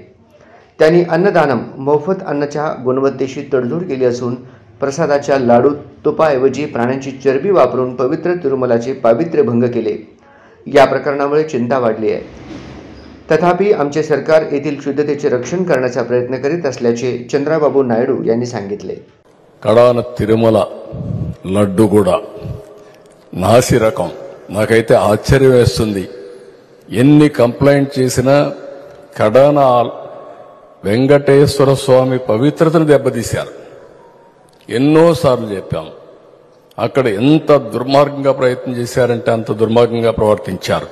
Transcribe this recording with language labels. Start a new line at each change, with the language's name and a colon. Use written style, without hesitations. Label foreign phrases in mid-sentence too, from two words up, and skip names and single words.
Marathi: त्यांनी अन्नदानम मोफत अन्नाच्या गुणवत्तेशी तडजोड केली असून प्रसादाच्या लाडू तुपाऐवजी प्राण्यांची चरबी वापरून पवित्र तिरुमलाचे पावित्र्य भंग केले। या प्रकरणामुळे चिंता वाढली आहे। तथापि आमचे सरकार येथील शुद्धतेचे रक्षण करण्याचा प्रयत्न करीत असल्याचे चंद्राबाबू नायडू यांनी सांगितले।
Telugu: కడాన తిరుమల లడ్డు కూడా నాసి రకం నాకైతే ఆశ్చర్యం వేస్తుంది। ఎన్ని కంప్లైంట్ చేసినా కడాన వెంకటేశ్వర స్వామి పవిత్రతను దెబ్బతీశారు। ఎన్నోసార్లు చెప్పాం, అక్కడ ఎంత దుర్మార్గంగా ప్రయత్నం చేశారంటే అంత దుర్మార్గంగా ప్రవర్తించారు।